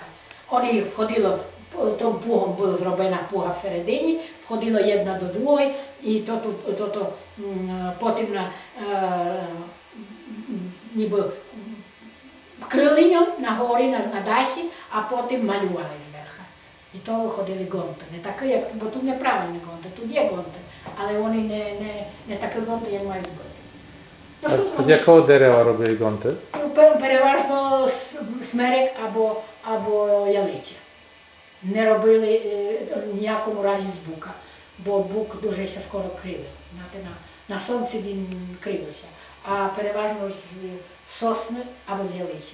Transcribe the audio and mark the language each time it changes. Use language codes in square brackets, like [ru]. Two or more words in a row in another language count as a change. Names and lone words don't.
[uk] Вони їх входило, тому пугом була зроблена пуга всередині, входило єдна до другої, і потім ніби вкрили на горі, на дачі, а потім малювали зверху. І то виходили гонти. Не такі, як, бо тут неправильні гонти, тут є гонти, але вони не такі гонти, як мають бути. Ну, [pl] A z jakiego derewa robili gonty? [uk] Переважно смерек або ялиця. Не робили в ніякому разі з бука, бо бук дуже ще скоро кривий. На сонці він кривився, а переважно з сосни або з ялиці.